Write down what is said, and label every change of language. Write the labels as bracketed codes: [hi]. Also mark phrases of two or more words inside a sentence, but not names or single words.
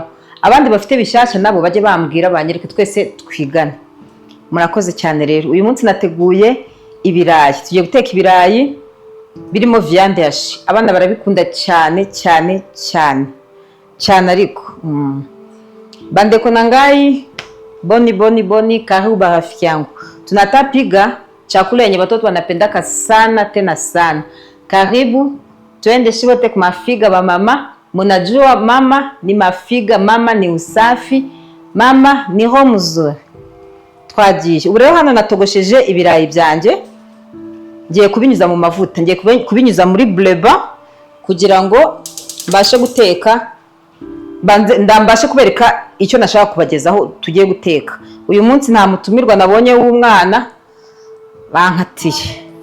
[rw] Abandi bafite bishyashya nabo bajye bambwira, banyereke twese twigane. Murakoze cyane rero. Uyu munsi nateguye ibirayi. Tugiye guteka ibirayi birimo [fr] viande hashi. [rw] Abana barabikunda cyane cyane cyane cyane ariko [ln] bandeko nangai boni [sw] karibu rafiki yangu. Tunatapiga chakula yenye watoto wanapendaka sana tena sana. Karibu tuende wote kwa mafiga wa mama. Mnajua mama ni mafiga, mama ni usafi, mama ni roho mzuri. [rw] Twagiye. Ubu rero hano natogosheje ibirayi byanjye. Ngiye kubinyuza mu mavuta, ngiye kubinyuza muri bleba kugira ngo mbashe guteka. Ndambashe kubereka icyo nashaka kubagezaho tugiye guteka. Uyu munsi nta mutumirwa nabonye w'umwana bankatiye.